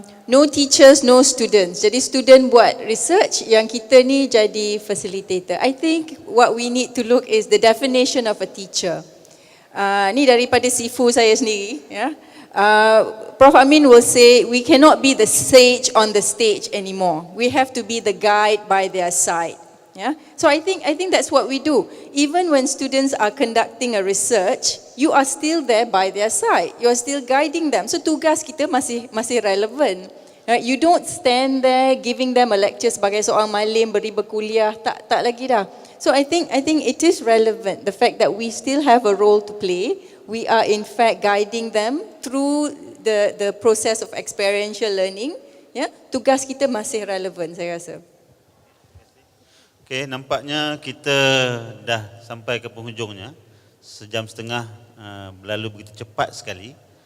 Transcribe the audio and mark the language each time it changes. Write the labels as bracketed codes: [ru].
[en] No teachers, no students. [ms] Jadi student buat research, yang kita ni jadi facilitator. [en] I think what we need to look is the definition of a teacher. [ms] Ni daripada sifu saya sendiri. Ya. [en] Prof Amin will say, we cannot be the sage on the stage anymore. We have to be the guide by their side. Yeah. So I think that's what we do. Even when students are conducting a research, you are still there by their side. You are still guiding them. [ms] So tugas kita masih relevan. [en] You don't stand there giving them a lecture [ms] sebagai seorang malim beri berkuliah, tak lagi dah. [en] So I think it is relevant, the fact that we still have a role to play. We are in fact guiding them through the process of experiential learning. Yeah. [ms] Tugas kita masih relevan, saya rasa. Okay, nampaknya kita dah sampai ke penghujungnya. Sejam setengah berlalu begitu cepat sekali.